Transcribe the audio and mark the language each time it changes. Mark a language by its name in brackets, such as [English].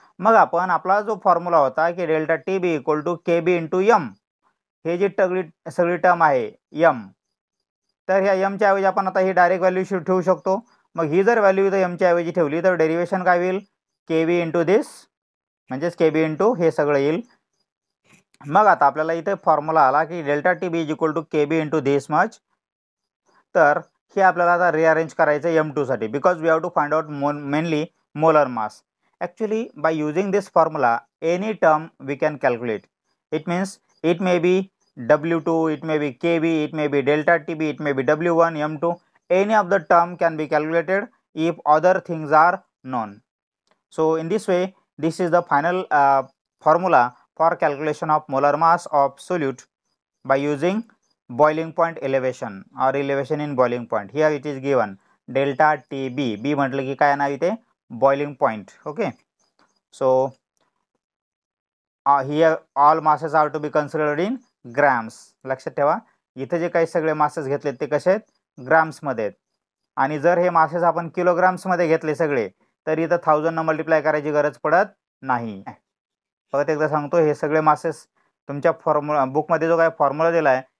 [Marathi] मग आपण आपला जो फॉर्म्युला होता की delta T B equal to K B into M, हे जी सगळी टर्म आहे एम, तर ह्या एमच्या ऐवजी आपण आता ही डायरेक्ट व्हॅल्यू ठेवू शकतो. मग ही जर व्हॅल्यू इथं एमच्या ऐवजी ठेवली तर डेरिव्हेशन काय होईल, के बी इंटू दिस, म्हणजेच के बी इंटू हे सगळं येईल. मग आता आपल्याला इथे फॉर्म्युला आला की [English] Delta T B is equal to K B into this much. [Marathi] तर हे आपल्याला आता रिअरेंज करायचं M2 साठी, [English] Because we have to find out mainly molar mass. Actually by using this formula any term we can calculate. It means it may be W2, it may be KB, it may be delta TB, it may be W1, M2. Any of the term can be calculated if other things are known. So in this way, this is the final formula for calculation of molar mass of solute by using boiling point elevation or elevation in boiling point. Here it is given delta TB. [Marathi] B म्हटलं की काय नाव इथे boiling point. [English] Okay. So here all masses are to be considered in grams. [Marathi] लक्षात ठेवा इथे जे काही सगळे मासेस घेतलेत ते कसे आहेत, ग्रॅम्स मध्ये आहेत. आणि जर हे मासेस आपण किलोग्राम्स मध्ये घेतले सगळे तर इथं 1000 न मल्टिप्लाय करायची गरज पडत नाही. परत एकदा सांगतो, हे सगळे मासेस तुमच्या फॉर्म्युला बुकमध्ये जो काय फॉर्म्युला दिला आहे